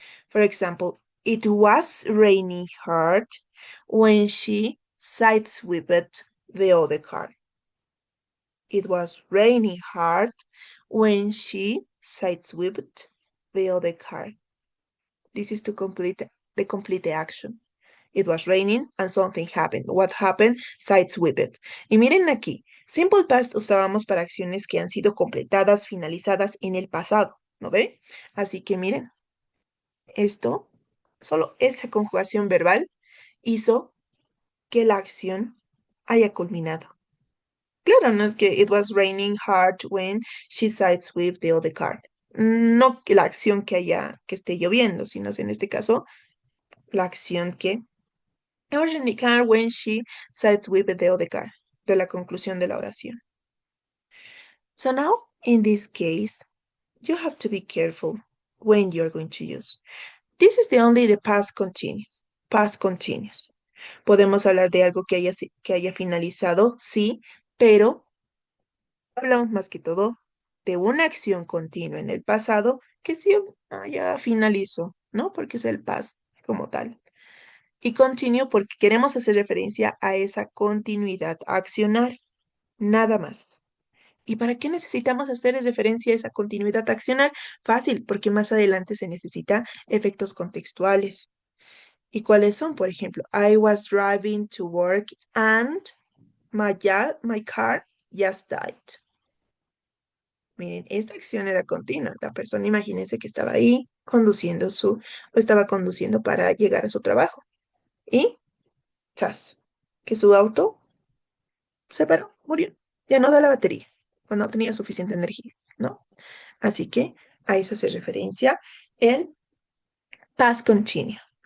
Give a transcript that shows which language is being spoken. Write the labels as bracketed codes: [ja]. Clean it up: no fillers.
[en] For example, it was raining hard when she sideswiped the other car. It was raining hard when she sideswiped the other car. This is to complete the action. It was raining and something happened. What happened? Sideswiped. [es] Y miren aquí, simple past usábamos para acciones que han sido completadas, finalizadas en el pasado, ¿no ve? Así que miren, esto, solo esa conjugación verbal hizo que la acción haya culminado. Claro, no es que [en] it was raining hard when she sideswiped the other car. [es] No que la acción que esté lloviendo, sino en este caso, la acción que [en] it was raining hard when she sideswiped the other car. [es] De la conclusión de la oración. [en] So now, in this case, you have to be careful when you're going to use. This is only the past continuous. Past continuous. [es] Podemos hablar de algo que haya finalizado, sí, pero hablamos más que todo de una acción continua en el pasado que sí ya finalizó, ¿no? Porque es el past como tal. Y continue porque queremos hacer referencia a esa continuidad accional, nada más. ¿Y para qué necesitamos hacer referencia a esa continuidad accional? Fácil, porque más adelante se necesita efectos contextuales. ¿Y cuáles son? Por ejemplo, [en] I was driving to work and my car just died. [es] Miren, esta acción era continua. La persona, imagínense que estaba ahí estaba conduciendo para llegar a su trabajo. Y, ¡zas! Que su auto se paró, murió. Ya no da la batería, o no tenía suficiente energía, ¿no? Así que a eso hace referencia el past continuo.